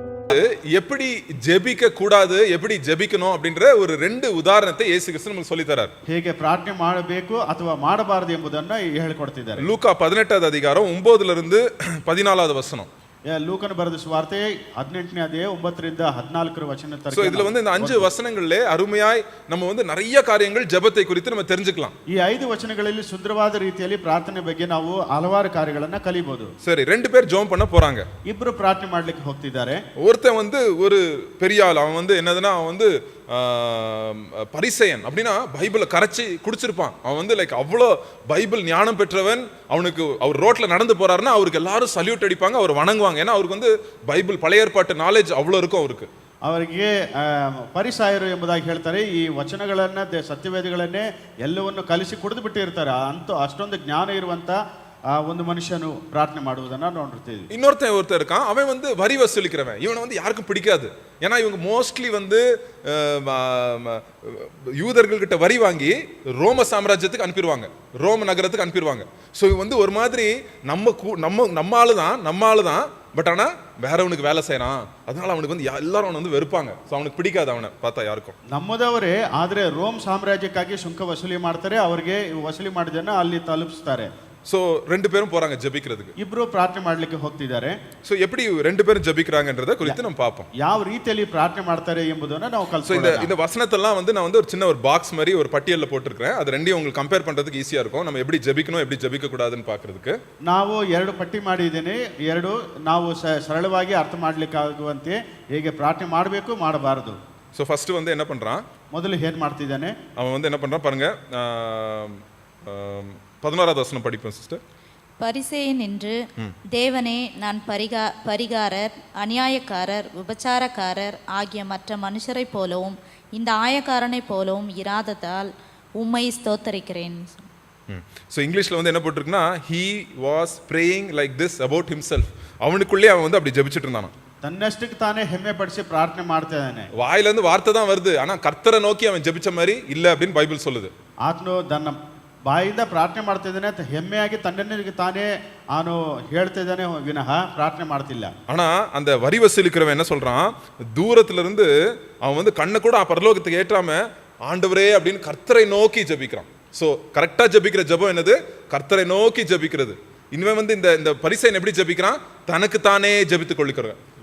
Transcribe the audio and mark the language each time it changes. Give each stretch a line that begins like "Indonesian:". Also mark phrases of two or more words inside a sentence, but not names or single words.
Tamil: எப்படி ஜெபிக்க கூடாது எப்படி ஜெபிக்கணும் அப்படின்ற ஒரு ரெண்டு உதாரணத்தை இயேசு கிறிஸ்து நமக்கு சொல்லி தரார்.
Kannada: ಹೇಗೆ ಪ್ರಾರ್ಥನೆ ಮಾಡಬೇಕು ಅಥವಾ ಮಾಡಬಾರದು ಎಂಬುದನ್ನು ಹೇಳಿಕೊಡ್ತಿದ್ದಾರೆ.
Tamil: லூக்கா 18வது அதிகாரம் 9ல இருந்து 14வது வசனம்.
Kannada: ಲೂಕನ ಬರೆದ ಸುವಾರ್ತೆ 18ನೇ ಅಧ್ಯಾಯ 9 ರಿಂದ 14 ವಚನ ತನಕ.
Tamil: சோ இதுல இந்த 5 வசனங்களிலே அருமையாய் நம்ம நிறைய காரியங்கள் ஜெபத்தை குறித்து நம்ம தெரிஞ்சுக்கலாம்.
Kannada: ಈ 5 ವಚನಗಳಲ್ಲಿ ಸುಂದರವಾದ ರೀತಿಯಲ್ಲಿ ಪ್ರಾರ್ಥನೆ ಬಗ್ಗೆ ನಾವು ಹಲವಾರು ಕಾರ್ಯಗಳನ್ನು ಕಲಿಯಬಹುದು.
Tamil: சரி, ரெண்டு பேர் ஜெபம் பண்ண போறாங்க.
Kannada: ಇಬ್ಬರು ಪ್ರಾರ್ಥನೆ ಮಾಡಲಿಕ್ಕೆ ಹೋಗ್ತಿದ್ದಾರೆ.
Tamil: ஒருத்தன் ஒரு பெரிய ஆள், அவன் என்னதுன்னா அவன் பரிசேயன் அப்படின்னா பைபிளை கரைச்சி குடிச்சிருப்பான். அவன் லைக் அவ்வளோ பைபிள் ஞானம் பெற்றவன். அவனுக்கு அவர் ரோட்ல நடந்து போறாருன்னா அவருக்கு எல்லாரும் சல்யூட் அடிப்பாங்க, அவர் வணங்குவாங்க. ஏன்னா அவருக்கு பைபிள் பழைய ஏற்பாட்டு நாலேஜ் அவ்வளோ இருக்கும் அவருக்கு.
Kannada: ಅವರಿಗೆ ಪರಿಸಾಯರು ಎಂಬುದಾಗಿ ಹೇಳ್ತಾರೆ. ಈ ವಚನಗಳನ್ನ ಸತ್ಯವೇದಗಳನ್ನೇ ಎಲ್ಲವನ್ನು ಕಲಿಸಿ ಕುಡಿದು ಬಿಟ್ಟಿರ್ತಾರೆ. ಅಷ್ಟೊಂದು ಜ್ಞಾನ ಇರುವಂತ ಒಂದು ಮನುಷ್ಯನು ಪ್ರಾರ್ಥನೆ ಮಾಡುವುದನ್ನ ನೋಡಿರ್ತೀವಿ.
Tamil: ஒருத்தன் இருக்கான், அவன் வரி வசூலிக்கிறவன். இவனை யாருக்கும் பிடிக்காது. ஏன்னா இவங்க மோஸ்ட்லி யூதர்கள் கிட்ட வரி வாங்கி ரோம சாம்ராஜ்யத்துக்கு அனுப்பிடுவாங்க, ரோம நகரத்துக்கு அனுப்பிடுவாங்க. ஸோ ஒரு மாதிரி நம்ம ஆளு தான் பட் ஆனா வேறவனுக்கு வேலை செய்யறான். அதனால அவனுக்கு எல்லாரும் வெறுப்பாங்க. ஸோ அவனுக்கு பிடிக்காது அவனை பார்த்தா யாருக்கும்.
Kannada: ನಮ್ಮದವರೇ ಆದ್ರೆ ರೋಮ್ ಸಾಮ್ರಾಜ್ಯಕ್ಕಾಗಿ ಸುಂಕ ವಸೂಲಿ ಮಾಡ್ತಾರೆ. ಅವರಿಗೆ ವಸೂಲಿ ಮಾಡಿದನ್ನ ಅಲ್ಲಿ ತಲುಪಿಸ್ತಾರೆ.
Tamil: சோ ரெண்டு பேரும் போறாங்க ஜெபிக்கிறதுக்கு.
Kannada: ಇಬ್ರು ಪ್ರಾರ್ಥನೆ ಮಾಡಲಿಕ್ಕೆ ಹೋಗ್ತಿದ್ದಾರೆ.
Tamil: சோ எப்படி ரெண்டு பேரும் ஜெபிக்கறாங்கன்றத குறித்து நம்ம பாப்போம்.
Kannada: ಯಾವ ರೀತಿಯಲ್ಲಿ ಪ್ರಾರ್ಥನೆ ಮಾಡ್ತಾರೆ ಎಂಬುದನ್ನು ನಾವು ಕಲಿಯೋಣ.
Tamil: இந்த வசனத்தெல்லாம் நான் ஒரு சின்ன ஒரு பாக்ஸ் மாதிரி ஒரு பட்டியல்ல போட்டுருக்கேன். அது ரெண்டையும் உங்களுக்கு கம்பேர் பண்றதுக்கு ஈஸியா இருக்கும். நம்ம எப்படி ஜெபிக்கணும் எப்படி ஜெபிக்க கூடாதுன்னு பார்க்கிறதுக்கு.
Kannada: ನಾವು ಎರಡು ಪಟ್ಟಿ ಮಾಡಿದ್ದೇನೆ. ಎರಡು ನಾವು ಸರಳವಾಗಿ ಅರ್ಥ ಮಾಡಲಿಕ್ಕಾಗುವಂತೆ ಹೇಗೆ ಪ್ರಾರ್ಥನೆ ಮಾಡಬೇಕು ಮಾಡಬಾರದು.
Tamil: சோ ஃபர்ஸ்ட் என்ன பண்றான்?
Kannada: ಮೊದಲು ಏನು ಮಾಡ್ತಿದ್ದಾನೆ?
Tamil: அவன் என்ன பண்றான் பாருங்க. 11வது வசனம் படிப்போம் சிஸ்டர். பரிசேயன் என்று தேவனே, நான் பரிகாரர், அநியாயக்காரர், விபச்சாரக்காரர் ஆகிய மற்ற மனுஷரை போலவும் இந்த ஆயக்காரனை போலவும் இராததால் உம்மை ஸ்தோத்தரிக்கிறேன். ஸோ இங்கிலீஷில் என்ன போட்டிருக்குன்னா,
English: he was praying like this about himself.
Tamil: அவனுக்குள்ளே அவன் அப்படி ஜெபிச்சிட்டு இருந்தான்.
Kannada: ತನ್ನಷ್ಟಕ್ಕೆ ತಾನೇ ಹೆಮ್ಮೆ ಪಡಿಸಿ ಪ್ರಾರ್ಥನೆ ಮಾಡ್ತಾ ಇದ್ದಾನೆ.
Tamil: வாயிலிருந்து வார்த்தை தான் வருது, ஆனா கர்த்தரை நோக்கி அவன் ஜெபிச்ச மாதிரி இல்ல அப்படின்னு பைபிள் சொல்லுது.
Kannada: ಆತನು ತನ್ನ ಬಾಯಿಂದ ಪ್ರಾರ್ಥನೆ ಮಾಡ್ತಾ ಇದ್ದಾನೆ ಅಂತ ಹೆಮ್ಮೆಯಾಗಿ ತನ್ನನಿಗೆ ತಾನೇ ಅವನು ಹೇಳ್ತಾ ಇದ್ದಾನೆ ವಿನಃ ಪ್ರಾರ್ಥನೆ ಮಾಡ್ತಿಲ್ಲ.
Tamil: ஆனா அந்த வரி வசூலிக்கிறவன் என்ன சொல்றான், தூரத்துல இருந்து அவன் கண்ணை கூட பரலோகத்துக்கு ஏற்றாம ஆண்டவரே அப்படின்னு கர்த்தரை நோக்கி ஜெபிக்கிறான். சோ கரெக்டா ஜெபிக்கிற ஜெபம் என்னது? கர்த்தரை நோக்கி ஜெபிக்கிறது. இவன் இந்த பரிசேயன் எப்படி ஜெபிக்கிறான்? தனக்கு தானே ஜெபித்துக் கொள்ளுகிறான்.